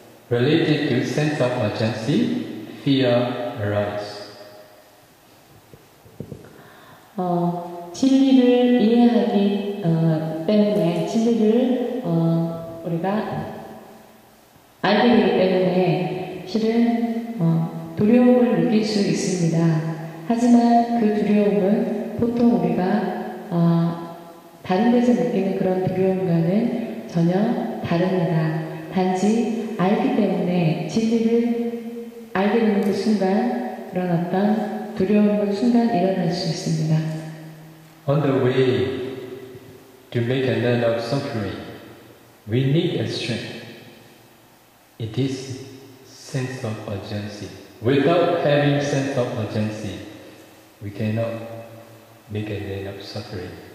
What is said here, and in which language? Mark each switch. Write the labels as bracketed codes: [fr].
[en] Related to sense of urgency, fear arises. [ko] 진리를 이해하기 때문에, 진리를 우리가 알게 되기 때문에 실은 두려움을 느낄 수 있습니다. 하지만 그 두려움은 보통 우리가 다른 데서 느끼는 그런 두려움과는 전혀 다릅니다. 단지 알기 때문에, 진리를 알게 되는 그 순간 그런 어떤 두려움은 순간 일어날 수 있습니다. [en] On the way to make an end of suffering, we need a strength. It is sense of urgency. Without having sense of urgency, we cannot make an end of suffering.